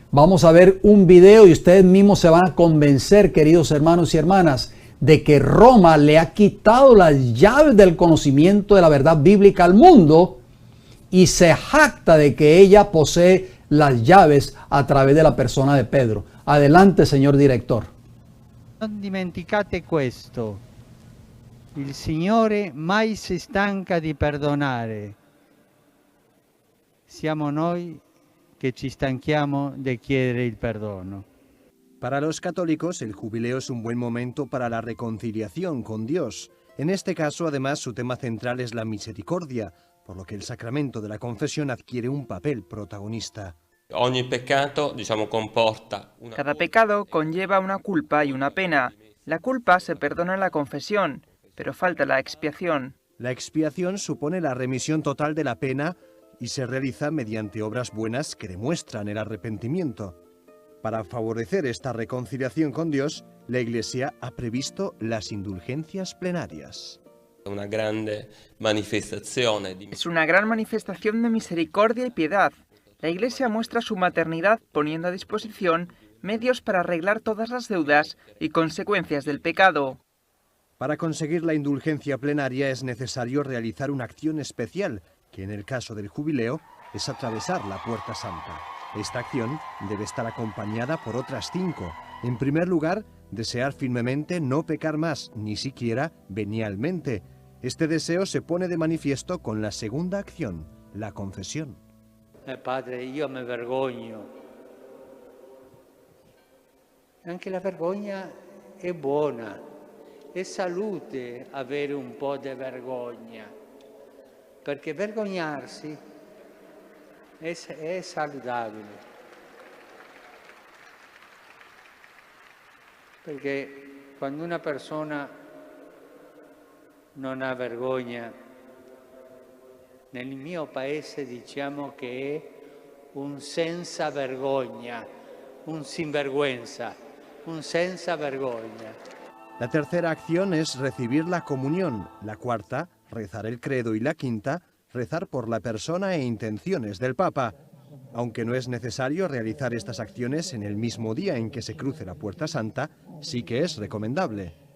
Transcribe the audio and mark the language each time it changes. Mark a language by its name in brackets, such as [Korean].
[Spanish] Vamos a ver un video y ustedes mismos se van a convencer, queridos hermanos y hermanas, de que Roma le ha quitado las llaves del conocimiento de la verdad bíblica al mundo, y se jacta de que ella posee las llaves a través de la persona de Pedro. Adelante, señor director. [Italian] Non dimenticate questo, il Signore mai si stanca di perdonare. Siamo noi che ci stanchiamo di chiedere il perdono. [Spanish] Para los católicos, el jubileo es un buen momento para la reconciliación con Dios. En este caso, además, su tema central es la misericordia, por lo que el sacramento de la confesión adquiere un papel protagonista. [Italian] Ogni peccato, comporta una... [Spanish] Cada pecado conlleva una culpa y una pena. La culpa se perdona en la confesión, pero falta la expiación. La expiación supone la remisión total de la pena y se realiza mediante obras buenas que demuestran el arrepentimiento. Para favorecer esta reconciliación con Dios, la Iglesia ha previsto las indulgencias plenarias. [Italian] Una grande manifestazione di... [Spanish] Es una gran manifestación de misericordia y piedad. La Iglesia muestra su maternidad poniendo a disposición medios para arreglar todas las deudas y consecuencias del pecado. Para conseguir la indulgencia plenaria es necesario realizar una acción especial, que en el caso del jubileo es atravesar la Puerta Santa. Esta acción debe estar acompañada por otras 5. En primer lugar, desear firmemente no pecar más, ni siquiera venialmente. Este deseo se pone de manifiesto con la segunda acción, la confesión. [Italian] Padre, io mi vergogno. Anche la vergogna è buona. È salute avere un po' di vergogna. Perché vergognarsi è saludabile. Perché quando una persona non ha vergogna, nel mio paese diciamo che è un senza vergogna, un sinvergüenza, un senza vergogna. [Spanish] La tercera acción es recibir la comunión. La cuarta, rezar el credo. Y la quinta, rezar por la persona e intenciones del Papa. Aunque no es necesario realizar estas acciones en el mismo día en que se cruce la Puerta Santa, sí que es recomendable.